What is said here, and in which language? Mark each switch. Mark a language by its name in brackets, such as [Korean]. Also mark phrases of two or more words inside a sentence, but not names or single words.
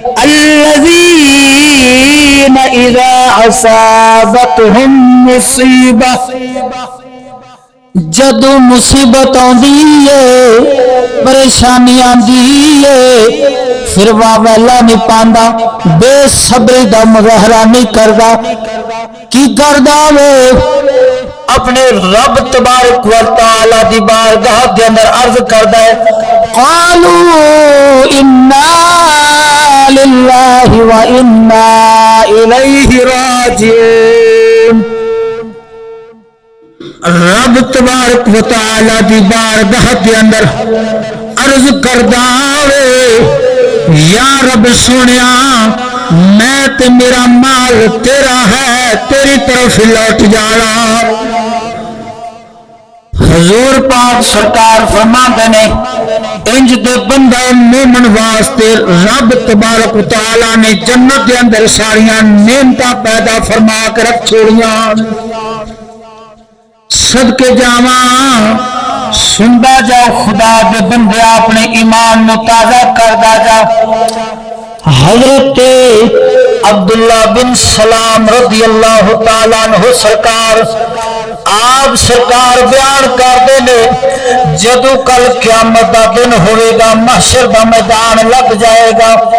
[Arabic] الذین اذا اصابتهم مصیبہ [Punjabi] جدو مصیبت آندی ہے پریشانی آندی ہے پھر واویلا نہیں پاندا بے صبری دا مظاہرہ نہیں کردا کی کردا وہ اپنے رب [Arabic] تبارک و تعالی [Punjabi] دی بارگاہ دے اندر عرض کردا ہے [Arabic] قالوا انا للہ و انا الیہ راجعون [Punjabi] رب [Arabic] تبارک و تعالی [Punjabi] دی بارگاہ دے اندر عرض کردا وے یا رب سونیا میں تے میرا مال تیرا ہے تیری طرف لوٹ جانا حضور پاک سرکار فرماندے نے انج دے بندہ مومن واسطے رب [Arabic] تبارک و تعالی [Punjabi] نے جنت دے اندر ساریاں نعمتاں پیدا فرما کے رکھ چھوڑیاں صدقے جاواں سندا جاؤ خدا دے بندے اپنے ایمان نو تازہ کردا جا حضرت عبداللہ بن سلام [Arabic] رضی اللہ تعالیٰ عنہ [Punjabi] سرکار آپ سرکار بیان کردے نے جدو کل قیامت دا دن ہوئے گا محشر دا میدان لگ جائے گا